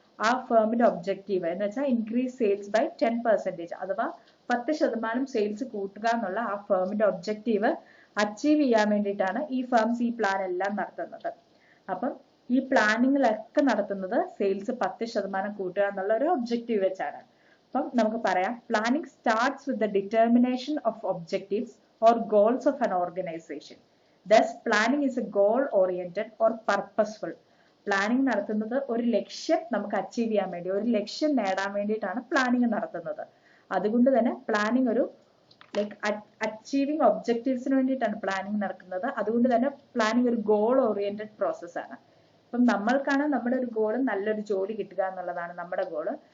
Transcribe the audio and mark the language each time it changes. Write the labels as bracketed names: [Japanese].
[Malayalam] ആ ഫേമിന്റെ ഒബ്ജക്റ്റീവ് എന്ന് വെച്ചാൽ ഇൻക്രീസ് സെയിൽസ് ബൈ 10%, അഥവാ 10% സെയിൽസ് കൂട്ടുക എന്നുള്ള ആ ഫേമിന്റെ ഒബ്ജക്റ്റീവ് അച്ചീവ് ചെയ്യാൻ വേണ്ടിയിട്ടാണ് ഈ ഫേംസ് ഈ പ്ലാൻ എല്ലാം നടത്തുന്നത്. അപ്പം ഈ പ്ലാനിങ്ങിലൊക്കെ നടത്തുന്നത് സെയിൽസ് 10% കൂട്ടുക എന്നുള്ള ഒരു ഒബ്ജക്റ്റീവ് വെച്ചാണ്. അപ്പം നമുക്ക് പറയാം, [English] Planning starts with the determination of objectives or goals of an organization. Thus, planning is a goal-oriented or purposeful. [Malayalam] Planning നടത്തുന്നത് ഒരു ലക്ഷ്യം നമുക്ക് അച്ചീവ് ചെയ്യാൻ വേണ്ടി, ഒരു ലക്ഷ്യം നേടാൻ വേണ്ടിയിട്ടാണ് പ്ലാനിങ് നടത്തുന്നത്. അതുകൊണ്ട് തന്നെ പ്ലാനിങ് ഒരു ലൈക്ക് അച്ചീവിങ് ഒബ്ജക്റ്റീവ്സിന് വേണ്ടിയിട്ടാണ് പ്ലാനിങ് നടക്കുന്നത്. അതുകൊണ്ട് തന്നെ പ്ലാനിങ് ഒരു ഗോൾ ഓറിയന്റഡ് പ്രോസസ് ആണ്. അപ്പം നമ്മൾക്കാണ് നമ്മുടെ ഒരു ഗോള് നല്ലൊരു ജോലി കിട്ടുക എന്നുള്ളതാണ് നമ്മുടെ ഗോള്.